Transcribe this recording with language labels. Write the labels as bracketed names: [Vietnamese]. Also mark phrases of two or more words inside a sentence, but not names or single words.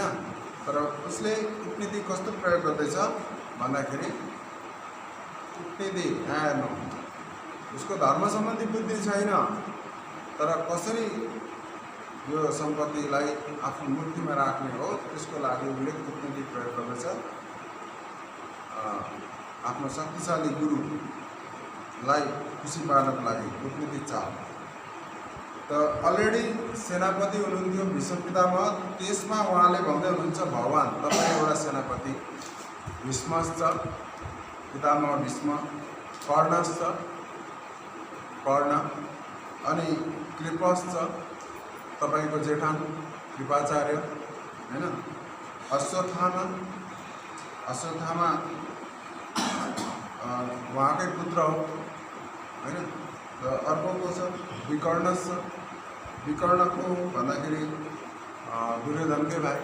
[Nepali] तर उसले कूटनीति कस्तो प्रयोग गर्दैछ भन्दाखेरि कूटनीति हेर्नु, उसको धर्म सम्बन्धी बुद्धि छैन तर कसरी यो सम्पत्तिलाई आफ्नो मुठीमा राख्ने हो त्यसको लागि उसले कूटनीति प्रयोग गर्दछ। आफ्नो शक्तिशाली गुरुलाई खुसी पार्नको लागि कूटनीति चाल। त अलरेडी सेनापति हुनुहुन्थ्यो भीष्म पितामह, त्यसमा उहाँले भन्दै हुनुहुन्छ भगवान तपाईँ एउटा सेनापति, भीष्मश्च पितामह भीष्म, कर्णश्च कर्ण अनि कृपश्च तपाईँको जेठान कृपाचार्य होइन, अश्वत्थामा उहाँकै पुत्र हो होइन। र अर्को को छ विकर्णश्च, विकर्ण को भन्दाखेरि दुर्योधनकै भाइ।